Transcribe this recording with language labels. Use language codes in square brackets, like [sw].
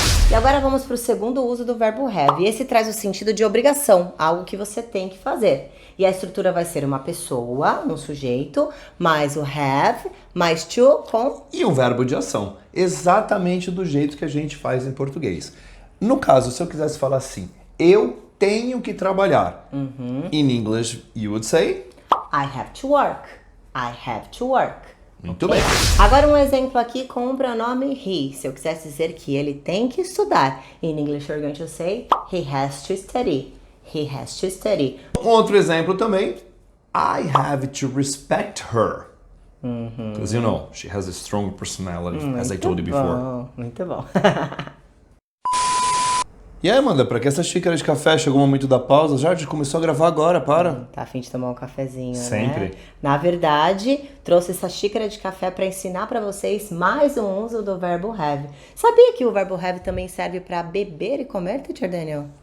[pt] E agora vamos para o segundo uso do verbo have. E esse traz o sentido de obrigação, algo que você tem que fazer. E a estrutura vai ser uma pessoa, um sujeito, mais o have, mais to, com... E um verbo de ação, exatamente do jeito que a gente faz em português. No caso, se eu quisesse falar assim, eu tenho que trabalhar. [en] In English, you would say... I have to work. I have to work. [pt] Muito bem. Agora um exemplo aqui com o pronome he. Se eu quisesse dizer que ele tem que estudar. [en] In English, you're going to say he has to study. He has to study. [pt] Outro exemplo também, [en] I have to respect her. Because you know, she has a strong personality, as I told you before. [pt] Muito bom. E aí, Amanda, pra que essa xícara de café? Chegou o momento da pausa? Já começou a gravar agora, para. Tá a fim de tomar um cafezinho, Sempre. né? Na verdade, trouxe essa xícara de café para ensinar para vocês mais um uso do verbo have. Sabia que o verbo have também serve para beber e comer, Teacher Daniel?